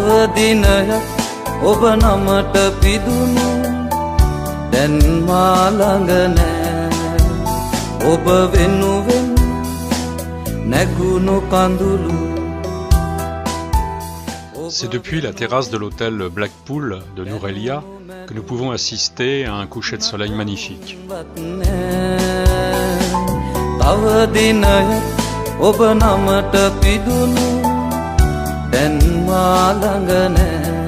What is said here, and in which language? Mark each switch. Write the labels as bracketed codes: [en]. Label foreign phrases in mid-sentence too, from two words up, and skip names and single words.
[si] දිනයක් ඔබ නමට පිදුණු දැන් මා ළඟ නෑ ඔබ වෙනුවෙන් නැගුණු කඳුළු. [fr] C'est depuis la terrasse de l'hôtel Blackpool de Nourelia que nous pouvons assister à un coucher de soleil magnifique. [si] තව දිනයක් ඔබ නමට පිදුණු දැන් මා ළඟ නෑ.